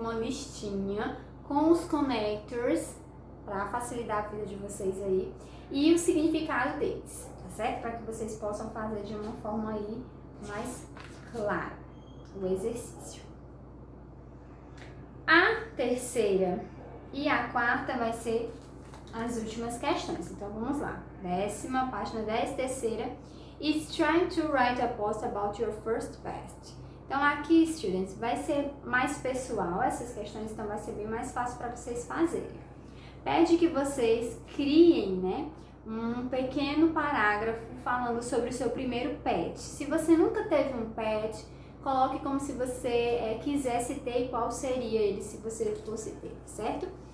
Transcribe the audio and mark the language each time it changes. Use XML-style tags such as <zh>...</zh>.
<pt>Uma listinha com os connectors para facilitar a vida de vocês aí e o significado deles, tá certo? Para que vocês possam fazer de uma forma aí mais clara o exercício. A terceira e a quarta vai ser as últimas questões. Então vamos lá. Página 10, terceira.</pt> <en>Is trying to write a post about your first pet.</en> <pt>Então aqui, students, vai ser mais pessoal, essas questões, então vai ser bem mais fácil para vocês fazerem. Pede que vocês criem, né, um pequeno parágrafo falando sobre o seu primeiro pet. Se você nunca teve um pet, coloque como se você quisesse ter e qual seria ele se você fosse ter, certo?</pt>